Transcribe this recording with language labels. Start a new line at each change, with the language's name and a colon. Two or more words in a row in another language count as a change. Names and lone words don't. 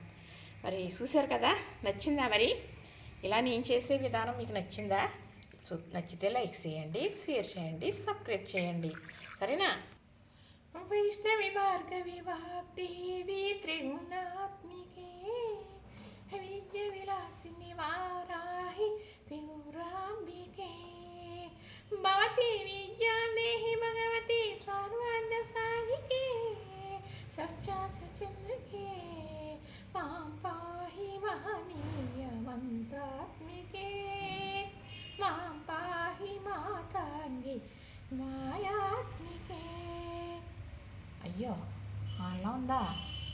Telugu: మరి చూశారు కదా, నచ్చిందా? మరి ఇలా నేను చేసే విధానం మీకు నచ్చిందా? నచ్చితే లైక్ చేయండి, షేర్ చేయండి, సబ్స్క్రైబ్ చేయండి, సరేనా?
Sanskrit: वैष्णवि भार्गवि वाग्देवि त्रिगुणात्मिके विद्य विलासिनि वाराहि त्रिपुराम्बिके भवती विद्यां देहि भगवती सर्वार्थसाधिके सच्चासचन्द्रिके मां पाहि महनीय मन्त्रात्मिके मां पाहि माताङ्गी मायात्मिके.
Telugu: అయ్యో, అలా ఉందా?